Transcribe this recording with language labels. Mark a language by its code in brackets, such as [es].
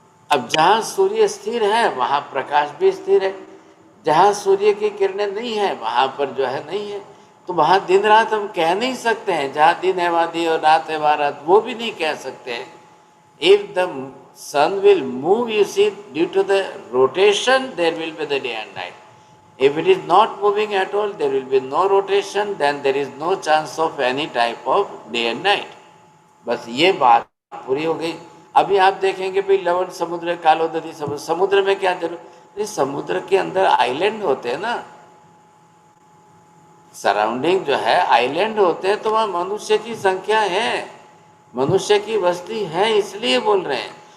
[hi] अब जहाँ सूर्य स्थिर है वहाँ प्रकाश भी स्थिर है, जहाँ सूर्य की किरणें नहीं है वहाँ पर जो है नहीं है, तो वहाँ दिन रात हम कह नहीं सकते हैं। जहाँ दिन है वहाँ दिन और रात है वहाँ रात, वो भी नहीं कह सकते हैं। [en] If the sun will move, you see, due to the rotation there will be the day and night. If it is not moving at all, there will be no rotation, then there is no chance of any type of day and night. [hi] बस ये बात पूरी हो गई। अभी आप देखेंगे भाई लवण समुद्र, कालोदरी समुद्र, समुद्र में क्या जरूरत, समुद्र के अंदर आइलैंड होते हैं ना, सराउंडिंग जो है आइलैंड होते हैं, तो वहाँ मनुष्य की संख्या है, मनुष्य की बस्ती है, इसलिए बोल रहे हैं।